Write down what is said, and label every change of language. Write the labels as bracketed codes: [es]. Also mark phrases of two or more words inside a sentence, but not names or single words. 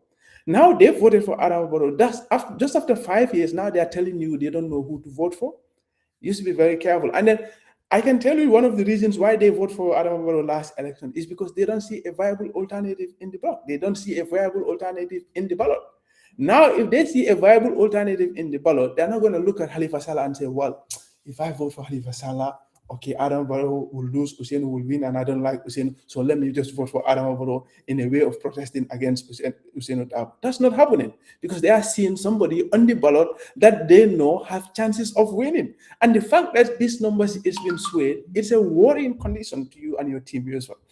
[en] Now they voted for Adam Barrow. Just after 5 years, now they are telling you they don't know who to vote for. You should be very careful. And then I can tell you one of the reasons why they vote for Adam Barrow last election is because they don't see a viable alternative in the bloc. They don't see a viable alternative in the ballot. Now, if they see a viable alternative in the ballot, they're not going to look at Halifa Sallah and say, well, if I vote for Halifa Sallah, okay, Adam Barrow will lose, Hussein will win, and I don't like Hussein, so let me just vote for Adam Barrow in a way of protesting against Hussein Dabo. That's not happening because they are seeing somebody on the ballot that they know have chances of winning. And the fact that this number is being swayed, it's a worrying condition to you and your team as well.